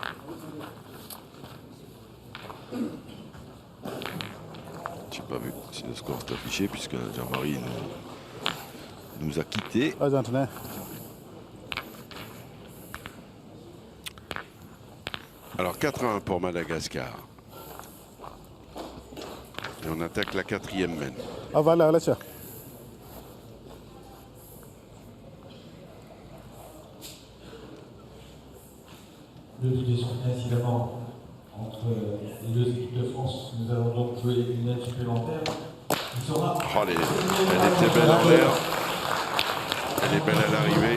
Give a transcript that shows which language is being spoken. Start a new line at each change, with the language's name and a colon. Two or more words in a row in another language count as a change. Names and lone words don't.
French: J'ai pas vu si le score est affiché puisque Jean-Marie nous a quittés.
Thai: อาจารย์ธนา
French: Alors 4-1 pour Madagascar. Et on attaque la 4e mène.
Thai: เอาไว้แล้วแล้วเชียว
French: Le but est sorti incidemment entre les deux équipes de France. Nous allons donc jouer une aide supplémentaire. Il sera Oh, elle était belle en l'air. Elle est belle à l'arrivée.